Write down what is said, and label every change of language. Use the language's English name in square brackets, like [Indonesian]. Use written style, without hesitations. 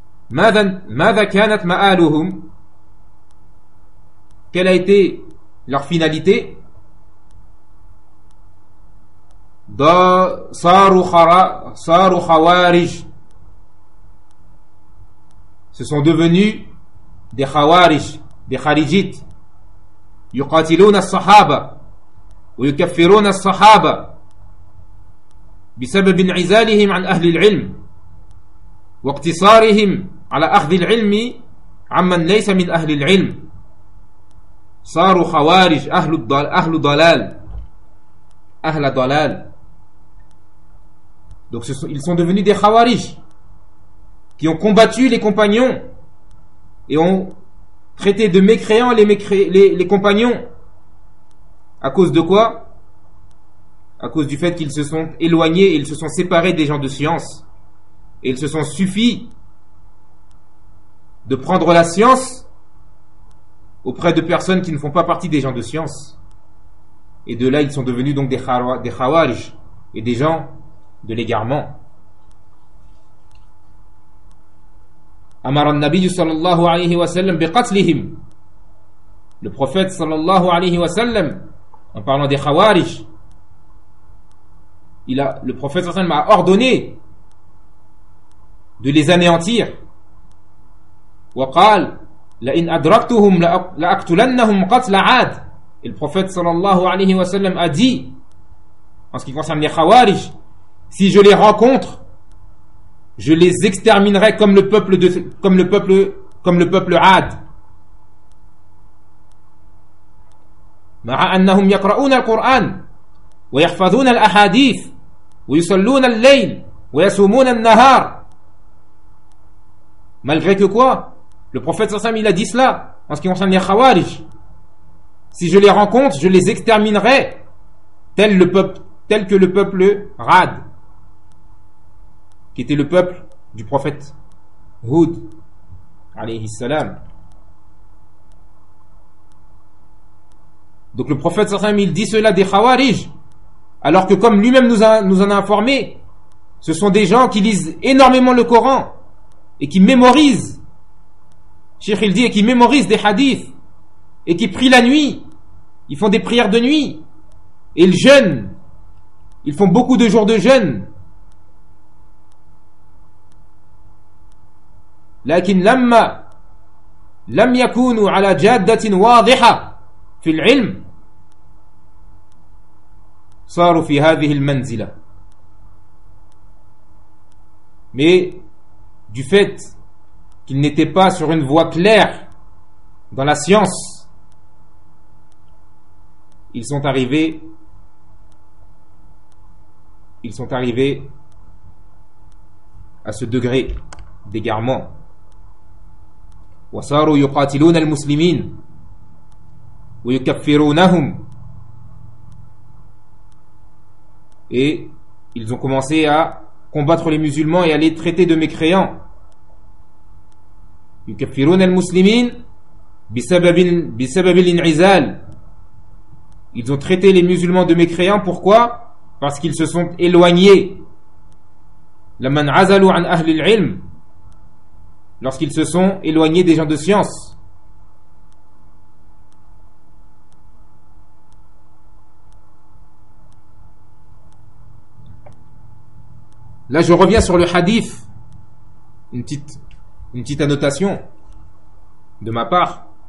[Arabic] ماذا كانت مآلهم؟ [French] Quelle a été leur finalité؟ [Arabic] صاروا خوارج. [French] Ce sont devenus des خوارج, des خارجites. [Arabic] يقاتلون الصحابة ويكفرون الصحابة بسبب انعزالهم عن أهل العلم واقتصارهم على أخذ العلم عمن ليس من أهل العلم صاروا خوارج أهل ضلال. [French] Donc ils sont devenus des khawarij qui ont combattu les compagnons et ont traité de mécréants les compagnons. À cause de quoi? À cause du fait qu'ils se sont éloignés et ils se sont séparés des gens de science. Ils se sont suffi de prendre la science auprès de personnes qui ne font pas partie des gens de science. Et de là, ils sont devenus donc des khawarij et des gens de l'égarement. [Arabic] Amara an-nabiy sallallahu alayhi wa sallam biqatlihim. [French] Le prophète sallallahu alayhi wa sallam, en parlant des khawarij, le prophète sallallahu alayhi wa sallam a ordonné de les anéantir. [Arabic] وقال لئن ادركتهم لاقتلنهم قتل عاد. [French] Et le prophète sallallahu alayhi wa sallam a dit, en ce qui concerne les khawarij, si je les rencontre, je les exterminerai comme le peuple Ad. [Arabic] مع انهم يقرؤون القران ويحفظون الاحاديث ويصلون الليل ويصومون النهار. [French] Malgré que quoi? Le prophète sallam il a dit cela en ce qui concerne les khawarij. Si je les rencontre, je les exterminerai tel que le peuple Rad, qui était le peuple du prophète Hud alayhi salam. Donc le prophète sallam il dit cela des khawarij, alors que comme lui-même nous en a informé, ce sont des gens qui lisent énormément le Coran et qui mémorisent. Cheikh il dit, et qui mémorisent des hadiths, et qui prient la nuit, ils font des prières de nuit, et ils jeûnent, ils font beaucoup de jours de jeûne. [Arabic] لكن لم يكونوا على جادة واضحة في العلم صاروا في هذه المنزلة. [French] Mais du fait qu'ils n'étaient pas sur une voie claire dans la science, ils sont arrivés à ce degré d'égarement. [Arabic] وصاروا يقاتلون المسلمين ويكفرونهم. [French] Et ils ont commencé à combattre les musulmans et à les traiter de mécréants. [Arabic] يكفرون المسلمين بسبب الانعزال. [French] Ils ont traité les musulmans de mécréants. Pourquoi? Parce qu'ils se sont éloignés. [Arabic] لما انعزلوا عن أهل العلم. [French] Lorsqu'ils se sont éloignés des gens de science. Là, je reviens sur le hadith. Une petite annotation de ma part.